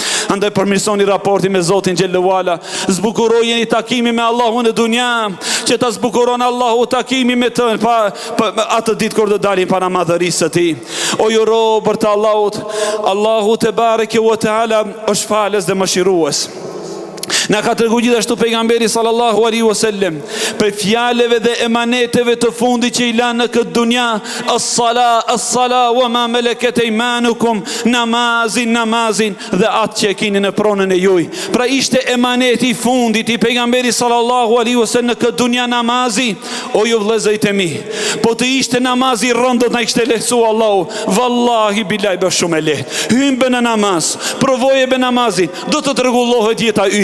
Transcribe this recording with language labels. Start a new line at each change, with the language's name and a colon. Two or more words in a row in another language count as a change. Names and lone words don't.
Albanian: Andaj përmirësoni raportin me Zotin
Arabic: جل وعلا.
Albanian: Zbukurojeni takimin me Allahun në dunja, që ta zbukuron Allahu takimin me të atë ditë kur do dalim para madhërisë së Tij. O ju robër të Allahut, Allahu
Arabic: تبارك وتعالى
Albanian: është falës dhe mëshirues. Na ka treguar gjithashtu pejgamberi
Arabic: صلى الله عليه وسلم
Albanian: për fjalëve dhe emaneteve të fundit që i lanë në këtë dunja,
Arabic: الصلاة وما ملكت أيمانكم,
Albanian: namazin dhe atë që e keni në pronën e juj. Pra ishte emaneti i fundit i pejgamberit
Arabic: صلى الله عليه وسلم
Albanian: në këtë dunja namazi. O ju vëllezërit e mi, po të ishte namazi rënd do na kishte lehtësuar Allahu.
Arabic: والله بالله
Albanian: bësh shumë e lehtë. Hymbe në namaz, provoje me namazin, do të rregullohet jeta yte.